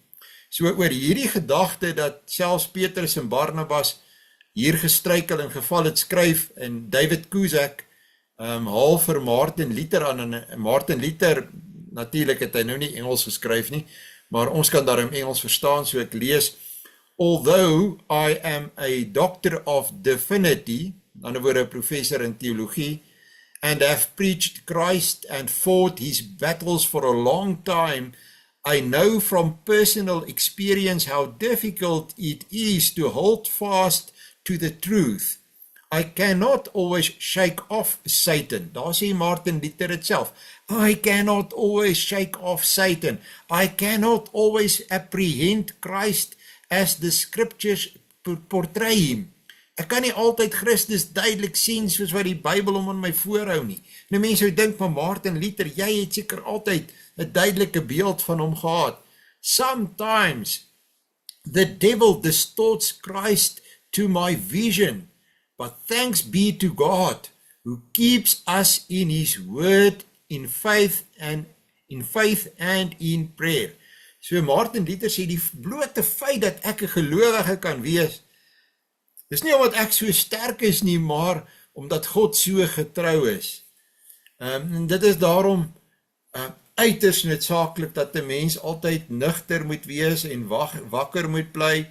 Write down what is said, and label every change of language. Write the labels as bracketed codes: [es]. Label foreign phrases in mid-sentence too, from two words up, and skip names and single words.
[af] So oor hierdie gedagte dat selfs Petrus en Barnabas hier gestruikel en geval het skryf, en David Cusack haal vir Martin Luther aan, en Martin Luther, natuurlik het hy nou nie Engels geskryf nie, maar ons kan daarom Engels verstaan, so ek lees, [en] although I am a doctor of divinity, [af] in ander woorde professor in theologie, [en] and have preached Christ and fought his battles for a long time, I know from personal experience how difficult it is to hold fast to the truth. I cannot always shake off Satan. [af] Daar sê Martin Luther het self. [en] I cannot always shake off Satan. I cannot always apprehend Christ as the scriptures portray him. [af] Ek kan nie altyd Christus duidelik sien soos wat die Bybel hom in my voorhou nie. Nou mense sou dink van Martin Luther, jy het seker altyd 'n duidelike beeld van hom gehad. [en] Sometimes the devil distorts Christ to my vision, but thanks be to God who keeps us in his word in faith and in prayer. [af] So Martin Luther sê die blote feit dat ek 'n gelowige kan wees, dis nie omdat ek so sterk is nie, maar omdat God so getrou is. En dit is daarom uiters noodsaaklik dat 'n mens altyd nugter moet wees en wakker moet bly.